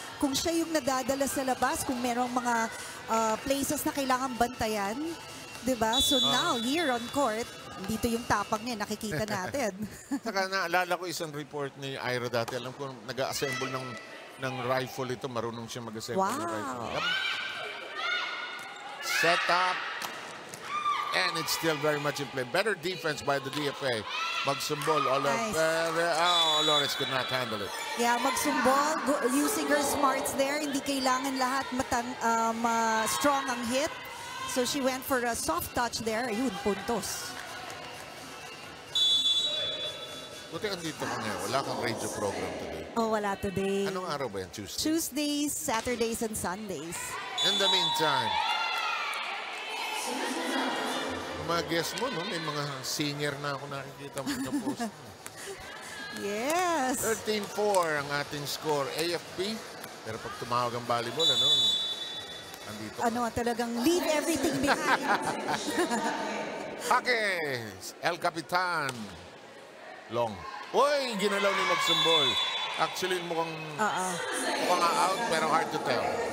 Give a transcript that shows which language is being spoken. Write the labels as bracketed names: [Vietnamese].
[Filipino] Kung siya yung nadadala sa labas, kung merong mga places na kailangan bantayan, diba? So now, here on court, dito yung tapang niya, nakikita natin. Saka naalala ko isang report ni Ira dati. Alam ko, nag-assemble ng rifle ito. Marunong siya mag-assemble ng rifle. [English] Yep. Set up. And it's still very much in play. Better defense by the DFA. Magsumbol. Olores could not handle it. Yeah, magsumbol, using her smarts there. [Filipino] Hindi kailangan lahat strong ang hit. [English] So she went for a soft touch there. [Filipino] Ayun, puntos. Buti andito ka ngayon. Wala kang radio program today. Oh, wala today. Anong araw ba yan? Tuesday? [English] Tuesdays, Saturdays, and Sundays. [Filipino] In the meantime, mga guest mo, no? May mga senior na ako nakikita mo sa post mo. [English] Yes. [Filipino] 13-4 ang ating score. AFP. Pero pag tumawag ang volleyball, ano? Andito. [English] Ano, talagang leave everything behind. Hake! El Capitan. Long. Uy! [Filipino] Ginalaw ni Magsumbol. Actually, mukhang out, pero hard to tell.